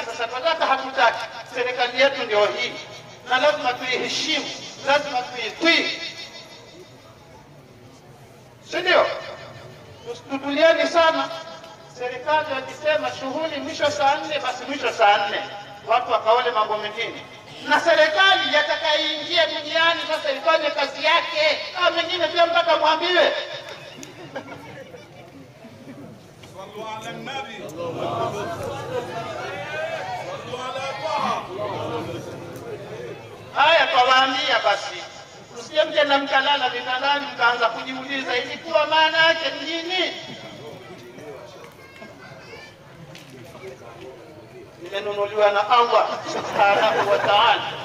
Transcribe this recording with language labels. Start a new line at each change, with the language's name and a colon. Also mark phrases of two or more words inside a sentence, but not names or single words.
Swahili: Sasa tunataka hatutaki, serikali yetu ndio hii, na lazima tuiheshimu, lazima tuitii, si ndio? Tutulieni sana. Serikali wakisema shughuli mwisho saa 4, basi mwisho saa 4, watu wakaone mambo mengine. Na serikali yatakayoingia duniani sasa ifanye kazi yake, au mengine pia mpaka mwambiwe.
Arabic: صلوا على النبي صلوا على طه.
Swahili: Haya twawaambia basi, msije na mkalala vitandani mkaanza kujiuliza ilikuwa maana yake nini. Nimenunuliwa na
Arabic: الله سبحانه وتعالى.